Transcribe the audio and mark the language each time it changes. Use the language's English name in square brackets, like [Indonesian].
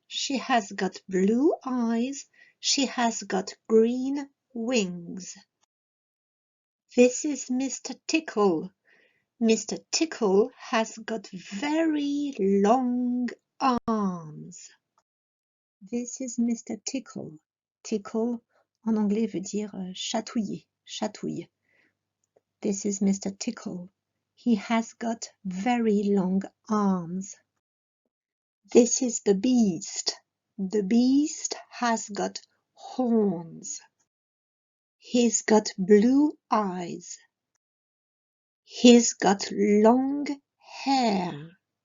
[English] She has got blue eyes. She has got green wings. This is Mr. Tickle. Mr. Tickle has got very long arms. This is Mr. Tickle. [French] Tickle, en anglais, veut dire chatouiller, chatouille. [English] This is Mr. Tickle. He has got very long arms. This is the Beast. The Beast has got horns. He's got blue eyes. He's got long hair.